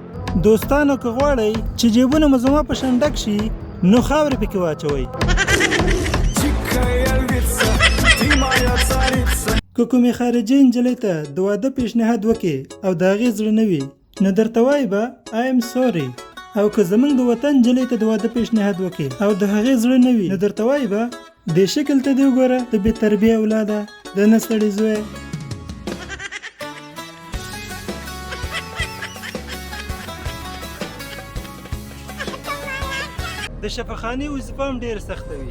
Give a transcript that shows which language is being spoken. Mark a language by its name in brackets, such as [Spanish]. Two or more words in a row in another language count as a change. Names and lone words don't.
[Pashto] دوستانو که غواړئ چې جیبونه مو زما په شان ډک شي نو خاورې پکې واچوئ. که کومې خارجي نجلۍ ته د واده پیشنهاد وکړې او د هغې زړه نه وي نو درته وایي به [English] I am sorry. [Pashto] او که زمونږ د وطن نجلۍ ته د واده پیشنهاد وکړې او د هغې زړه نه وي نو درته وایي به دې شکل ته دې وګوره د بې تربیه اولاده د نه سړي زوی. د شفاخانې وظیفه هم ډېره سخته وي.